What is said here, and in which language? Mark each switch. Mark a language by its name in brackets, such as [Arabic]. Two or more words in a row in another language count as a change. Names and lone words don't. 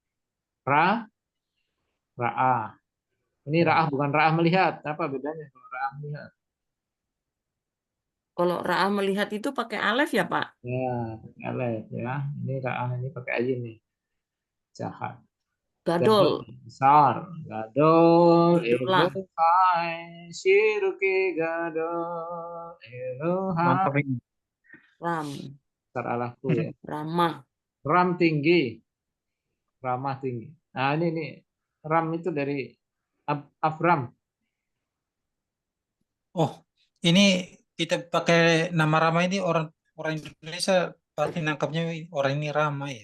[Indonesian] Ra'ah. Ini ra'ah bukan ra'ah melihat. Apa bedanya kalau ra'ah melihat? Kalau Ra'ah melihat itu pakai alef ya Pak? Ya, pakai alef ya. Ini ra'ah ini pakai ayin nih. Jahat. Gadol Gadol. besar. Gadol. Gadolah. [Hebrew] אלוהי. שירו כי גדול. אלוהי. [Indonesian] Mantap ini. Ram. Besar Allahku ya. Ramah. Ram tinggi. Ramah tinggi. Nah ini Ram itu dari Afram. Oh, ini kita pakai nama Rama ini orang Indonesia pasti nangkapnya orang ini Rama ya.